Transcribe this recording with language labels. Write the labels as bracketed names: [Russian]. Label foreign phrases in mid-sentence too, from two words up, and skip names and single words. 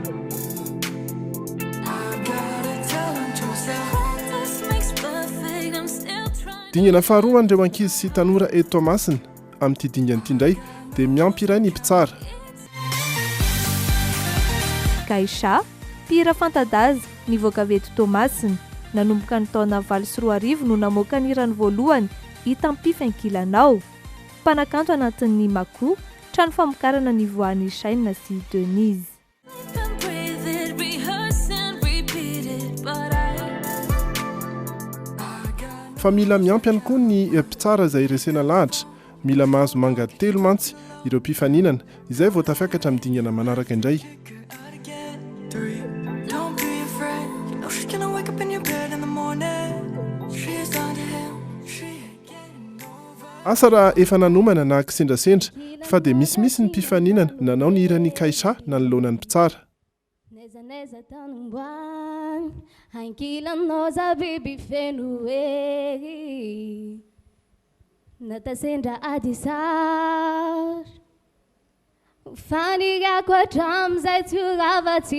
[English] I gotta tell them to myself, practice makes perfect, I'm still trying. [Malagasy] Dingana faharoa an'ireo ankizy sy tanora eto Tomasina amin'ity dingana ity indray dia miampy iray ny mpitsara. Kaisha, mpihira fanta-daza nivoaka avy eto Tomasina, nanomboka ny taona 2024 no namoaka ny hirany voalohany hita ampifankilanao. Mpanakanto anatin'ny Mako, trano famokarana ny voan'ny Shaina sy Denise. [English] Sleep and breathe it, rehearse and repeat it, but I got [Malagasy] Fa mila miampy ihany koa ny mpitsara izay resena lahatra. Mila mahazo manga telo mantsy ireo mpifaninana izay vao tafiakatra amin'ny dingana manaraka indray. [English] out again. 3, don't be afraid, you know she's gonna wake up in your bed in the morning. She's on to him, she ain't getting over. [Malagasy] Asa raha efa nanomana na kisendrasendra fa dia misimisy ny mpifaninana nanao ny hiran'ny Kaisha nanoloana ny mpitsara. Neza tanumbwan hankila noza bibi fenu e natasenda adisar fani ga kwa tramza tugava